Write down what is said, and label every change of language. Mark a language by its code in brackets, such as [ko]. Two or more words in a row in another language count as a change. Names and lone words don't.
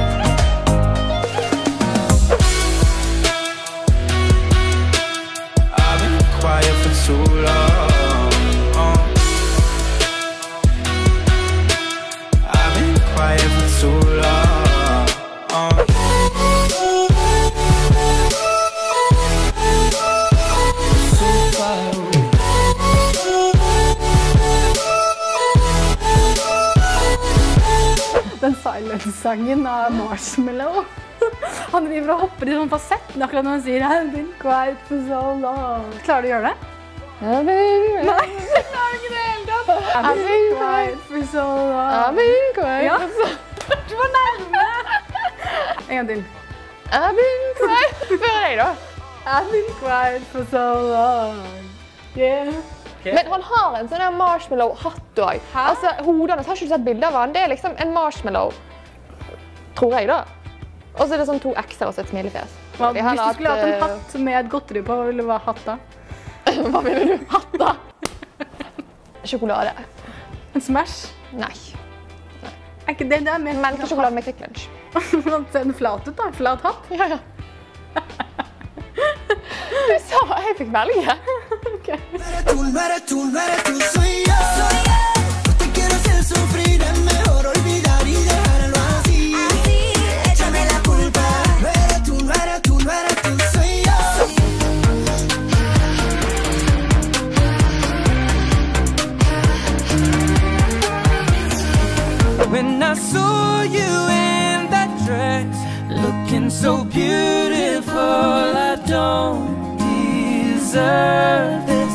[en] I've been quiet for too long. I've been quiet for too long. So far away. [no] Den Silence-sangen av Marshmallow. Han driver og hopper i sånn fasett, akkurat når han sier [en] I've been quiet for so long. [no] Klarer du å gjøre det? Nei, jeg klarer ikke det hele tatt. [en] I've been quiet for so long. I've been quiet. [no] Ja, du var nærme. En gang til. [en] I've been quiet. [no] Før deg da. [en] I've been quiet for so long. Yeah. [no] Men han har en sånn marshmallow-hatt også. Altså, hodene, har ikke du sett bilder av han? Det er liksom en marshmallow, tror jeg da. Og så er det sånn 2 X-er og så et smilefjes. Hvis du skulle hatt en hatt med et godteri på, hva ville det være hatt da? Hva mener du? Hatt da? Sjokolade. En Smash? Nei. Er ikke det mer? Melkesjokolade med Kvikk Lunsj. Se den flat ut da, flat hatt. Ja, ja. Du sa jeg fikk velge. Ok. [es] No eres tú, soy yo. No te quiero hacer sufrir, es mejor olvidar y dejarlo así. Échame la culpa. No eres tú, soy yo. [en] When I saw you in that dress, looking so beautiful, I don't deserve this.